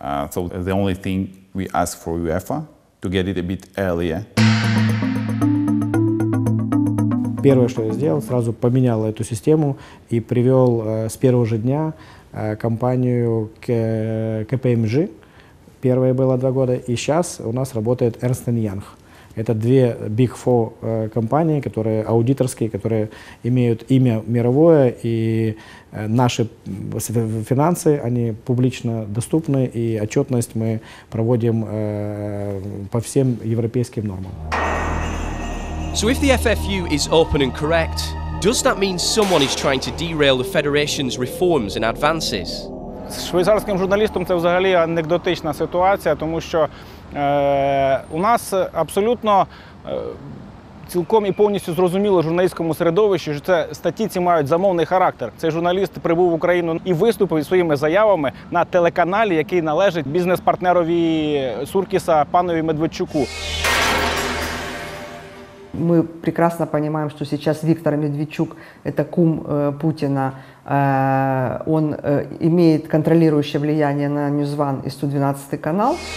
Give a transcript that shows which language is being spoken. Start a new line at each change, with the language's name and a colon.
English: So the only thing we asked for UEFA to get it a bit earlier.
Russian: Первое, что я сделал, сразу поменял эту систему и привел с первого же дня компанию KPMG. Первое было 2 года, и сейчас у нас работает Ernst & Young. Это 2 Big Four компании, которые аудиторские, которые имеют имя мировое, и наши финансы, они публично доступны, и отчетность мы проводим по всем европейским нормам.
English: So if the FFU is open and correct, does that mean someone is trying to derail the Federation's reforms and advances?
Ukrainian: З швейцарським журналістом це взагалі анекдотична ситуація, тому що у нас абсолютно цілком і повністю зрозуміло журналістському середовищі, що це статті ці мають замовний характер. Цей журналіст прибув в Україну і виступив своїми заявами на телеканалі, який належить бізнес-партнерові Суркіса панові Медведчуку.
Russian: Мы прекрасно понимаем, что сейчас Виктор Медведчук – это кум Путина. Он имеет контролирующее влияние на NewsOne и 112 канал.